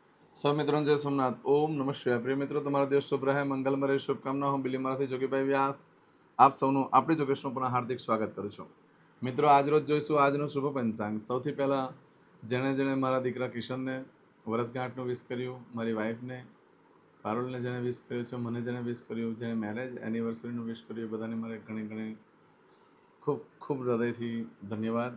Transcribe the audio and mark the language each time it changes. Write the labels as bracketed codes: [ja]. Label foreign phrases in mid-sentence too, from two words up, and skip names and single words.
[hi] सब मित्रों जय सोमनाथ। ओम नमः शिवाय। प्रिय मित्रों, [gu] તમારો દિવસ શુભ રહે, મંગલમય રહે, શુભકામના હું બિલીમારાથી જોગીભાઈ વ્યાસ આપ સૌનું આપણી જોગેશનું પુનઃ હાર્દિક સ્વાગત કરું છું। મિત્રો, આજ રોજ જોઈશું આજનું શુભ પંચાંગ। સૌથી પહેલા જેણે જેણે મારા દીકરા કિશનને વર્ષગાંઠનું વિશ કર્યું, મારી વાઈફને પારુલને જેણે વિશ કર્યું છે, મને જેણે વિશ કર્યું, જેણે મેરેજ એનિવર્સરીનું વિશ કર્યું, બધાને મારે ઘણી ઘણી ખૂબ ખૂબ હૃદયથી ધન્યવાદ।